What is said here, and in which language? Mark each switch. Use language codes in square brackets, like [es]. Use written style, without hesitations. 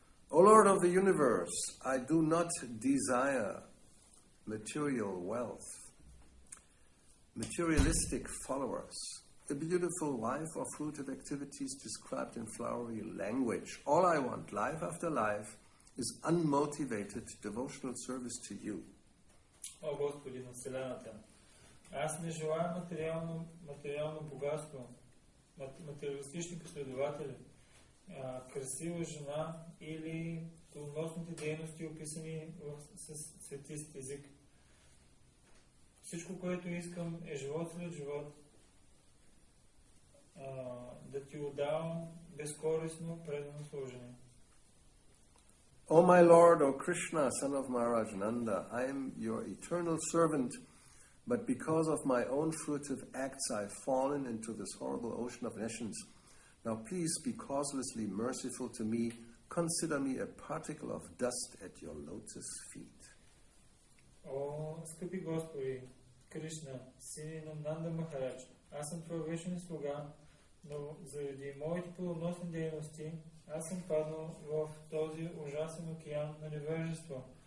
[en] O Lord of the universe, I do not desire material wealth, materialistic followers, a beautiful life of fruitive activities described in flowery language. All I want, life after life, is unmotivated devotional service to you. [bg] О Господи на Вселената, аз не желая материално богатство, материалистични последователи, красива жена или плодоносните дейности, описани с светист език. Всичко, което искам, е живот след живот, да ти отдавам безкористно предано служение. [en] O my Lord, O Krishna, son of Maharaj Nanda, I am your eternal servant, but because of my own fruitive acts I have fallen into this horrible ocean of nations. Now please be causelessly merciful to me. Consider me a particle of dust at your lotus feet. [bg] О, скъпи Господи, Кришна, син на Нанда Махарадж, аз съм твой вечен слуга, но заради моите плодоносни дейности аз съм паднал в този ужасен океан на невежество.